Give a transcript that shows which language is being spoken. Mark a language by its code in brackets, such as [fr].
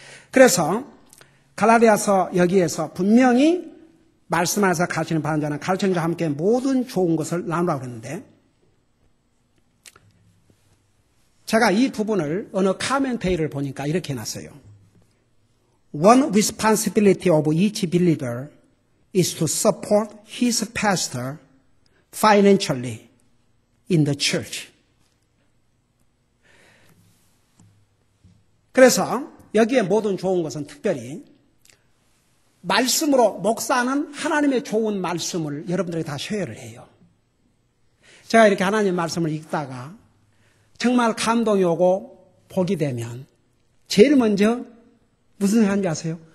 [ko] 그래서 갈라디아서 여기에서 분명히 말씀 안에서 가르치는 바른 자는 가르치는 자와 함께 모든 좋은 것을 나누라고 그러는데 제가 이 부분을 어느 카멘테이를 보니까 이렇게 해놨어요. [en] One responsibility of each believer is to support his pastor financially in the church. [ko] 그래서 여기에 모든 좋은 것은 특별히 말씀으로 목사는 하나님의 좋은 말씀을 여러분들이 다 쉐어를 해요. 제가 이렇게 하나님의 말씀을 읽다가 정말 감동이 오고 복이 되면 제일 먼저 무슨 생각인지 아세요?